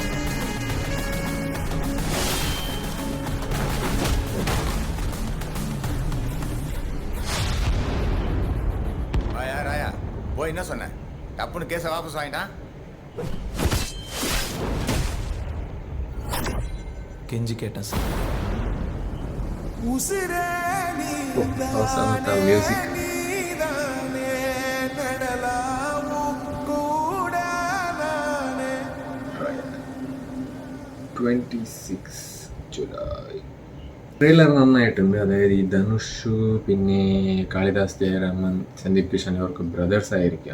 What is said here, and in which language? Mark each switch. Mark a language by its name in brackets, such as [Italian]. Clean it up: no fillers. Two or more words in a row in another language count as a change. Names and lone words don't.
[Tamil] போய் என்ன சொன்ன? டப்புன்னு கேஸை வாபஸ் வாங்கிட்டான். கெஞ்சி கேட்டேன் சார். மியூசிக். [Malayalam] ജൂലൈ ട്രെയിലർ നന്നായിട്ടുണ്ട്. അതായത് ഈ ധനുഷ് പിന്നെ കാളിദാസ് ജയരാമൻ, സന്ദീപ് കിഷൻ അവർക്ക് ബ്രദേഴ്സ് ആയിരിക്കാം.